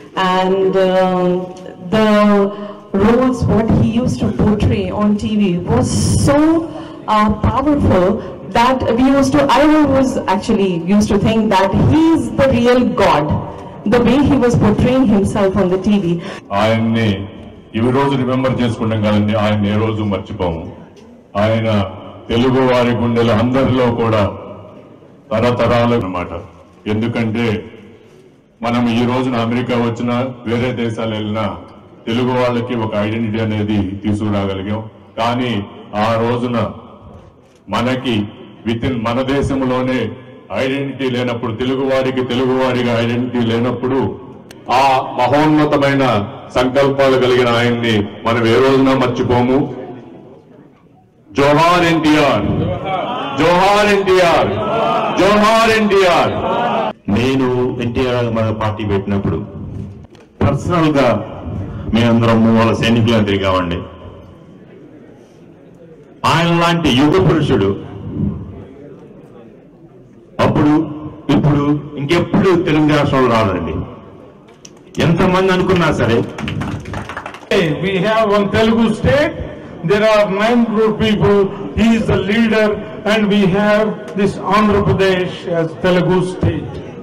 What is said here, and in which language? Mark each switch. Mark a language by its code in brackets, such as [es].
[en] And the roles what he used to portray on TV was so powerful that I was actually used to think that he is the real God, the way he was portraying himself on the TV. [te] ఆయన్ని ఈ రోజు remember చేసుకుంటాం కదండి, ఆయన ఏ రోజు మర్చిపోము. ఆయన తెలుగు వారి గుండెలు అందరిలో కూడా తరతరాలు అన్నమాట. ఎందుకంటే మనం ఈ రోజున అమెరికా వచ్చినా వేరే దేశాలు వెళ్ళినా తెలుగు వాళ్ళకి ఒక ఐడెంటిటీ అనేది తీసుకురాగలిగాం. కానీ ఆ రోజున మనకి మన దేశంలోనే ఐడెంటిటీ లేనప్పుడు, తెలుగువాడిగా ఐడెంటిటీ లేనప్పుడు ఆ మహోన్నతమైన సంకల్పాలు కలిగిన ఆయన్ని మనం ఏ రోజున మర్చిపోము. జోహార్ ఎన్టీఆర్, జోహార్ ఎన్టీఆర్, జోహార్ ఎన్టీఆర్. నేను ఎన్టీఆర్ మన పార్టీ పెట్టినప్పుడు పర్సనల్ గా మేమందరం వాళ్ళ సైనికులను తిరిగామండి. ఆయన లాంటి యుగ పురుషుడు అప్పుడు ఇప్పుడు ఇంకెప్పుడు తెలుగు రాష్ట్రంలో రాదండి. ఎంతమంది అనుకున్నా సరే. [en] We have one Telugu state. There are 9 crore people. He is the leader, and we have this Andhra Pradesh as Telugu state.